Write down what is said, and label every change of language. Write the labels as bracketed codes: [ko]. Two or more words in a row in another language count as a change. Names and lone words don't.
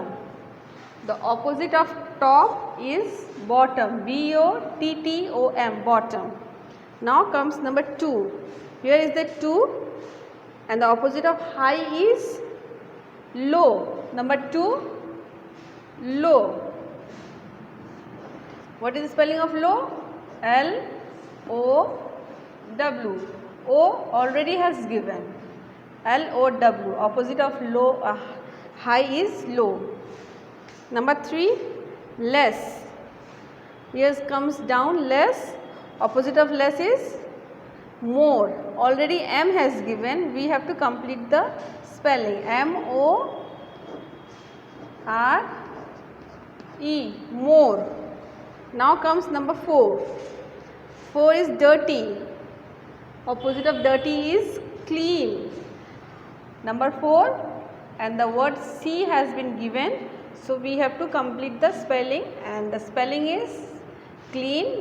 [en] The opposite of top is bottom, B-O-T-T-O-M, bottom. Now comes number 2. Here is the 2 and the opposite of high is low. Number 2, low. What is the spelling of low? L-O-W. O already has given. L-O-W. Opposite of low, high is low. Number 3, less. Here comes down, less. Opposite of less is more. Already M has given. We have to complete the spelling. M-O-R-E, more. Now comes number 4. 4 is dirty. Opposite of dirty is clean. Number 4 and the word C has been given. So we have to complete the spelling and the spelling is clean.